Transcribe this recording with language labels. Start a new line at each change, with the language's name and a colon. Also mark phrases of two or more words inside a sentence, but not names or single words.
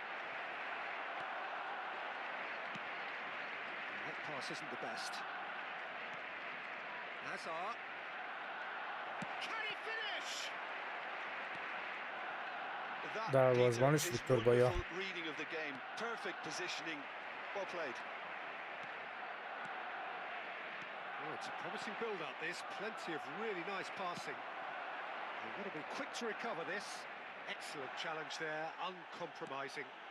English: That pass isn't the best. Hazard. Can he finish?
Persian: دروازه‌بانش
English: Peter, is
Persian: ویکتور بایا.
English: wonderful reading of the game. Perfect positioning. Well played. Oh, it's a promising build-up, this. Plenty of really nice passing. They've got to be quick to recover this. Excellent challenge there, uncompromising.